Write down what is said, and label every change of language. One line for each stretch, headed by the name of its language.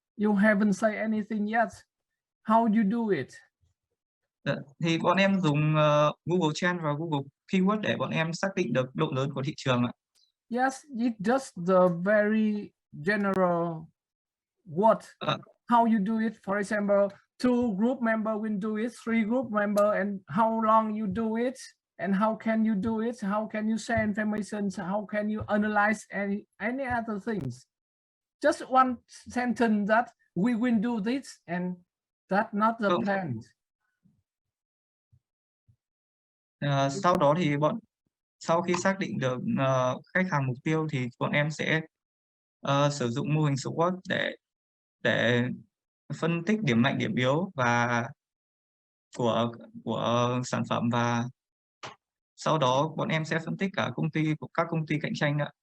English: You haven't said anything yet. How you do it?
Vietnamese: Thì bọn em dùng Google Trends và Google Keyword để bọn em xác định được độ lớn của thị trường ạ.
English: Yes, it's just the very general word. How you do it? For example, 2 group member will do it, 3 group member, and how long you do it, and how can you do it? How can you share information? How can you analyze any other things? Just one sentence that we will do this, and that's not the plan.
Vietnamese: Sau đó thì sau khi xác định được khách hàng mục tiêu thì bọn em sẽ sử dụng mô hình SWOT để phân tích điểm mạnh, điểm yếu và của sản phẩm, và sau đó bọn em sẽ phân tích cả các công ty cạnh tranh nữa.